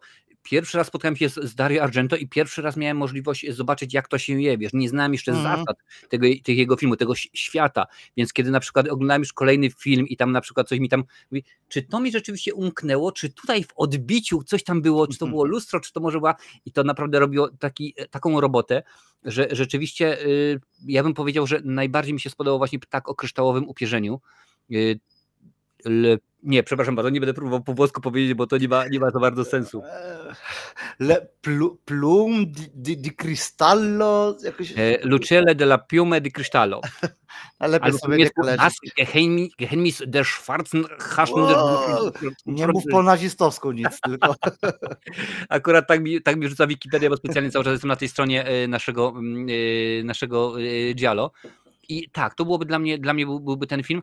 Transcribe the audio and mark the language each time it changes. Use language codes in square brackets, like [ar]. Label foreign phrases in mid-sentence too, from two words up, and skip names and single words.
[pl] Pierwszy raz spotkałem się z Dario Argento i pierwszy raz miałem możliwość zobaczyć, jak to się je, wiesz, nie znałem jeszcze zasad tych jego filmu, tego świata, więc kiedy na przykład oglądałem już kolejny film i tam na przykład coś mi tam mówi, czy to mi rzeczywiście umknęło, czy tutaj w odbiciu coś tam było, czy to było lustro, czy to może była, i to naprawdę robiło taką robotę, że rzeczywiście ja bym powiedział, że najbardziej mi się spodobało właśnie Ptak o kryształowym upierzeniu. Nie, przepraszam bardzo, nie będę próbował po włosku powiedzieć, bo to nie ma to bardzo sensu. Plum di cristallo? Jakoś... Lucelle della Piume di Cristallo. Ale sobie nie Das Geheimnis der Schwarzen Haschen. Nie mów po nazistowsku nic, tylko... Akurat tak mi rzuca Wikipedia, bo specjalnie cały czas jestem na tej stronie naszego giallo. I tak, to byłoby dla mnie byłby ten film.